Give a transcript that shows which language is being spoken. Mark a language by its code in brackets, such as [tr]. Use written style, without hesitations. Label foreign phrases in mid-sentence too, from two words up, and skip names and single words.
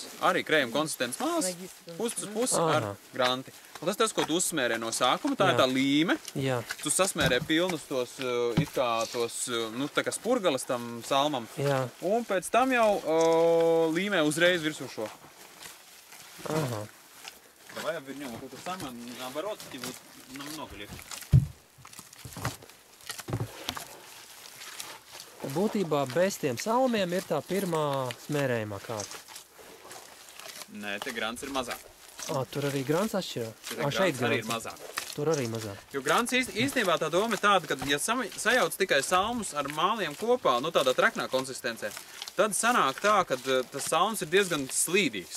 [lv] Arī krējuma konsistents māls, pusi uz pusi ar granti. Un tas, ko tu uzsmērē no sākuma, tā ir tā līme. Jā. Tu sasmērē pilnus tos, it kā tos, tā kā spurgalas tam salmam. Jā. Un pēc tam jau līmē uzreiz virsū šo. [ru] Ага. Давай обвернем вот это самое, наоборот, и вот намного легче. [lv] Būtībā bez tiem salmiem ir tā pirmā smērējumā kārta. Nē, te grants ir mazāk. Tur arī grants atšķirā. Šeit arī ir mazāk. Tur arī mazāk. Jo grants īstenībā tā doma ir tāda, ka ja sajauc tikai salmus ar māliem kopā, tādā traknā konsistencē, tad sanāk tā, ka tas salms ir diezgan slīdīgs.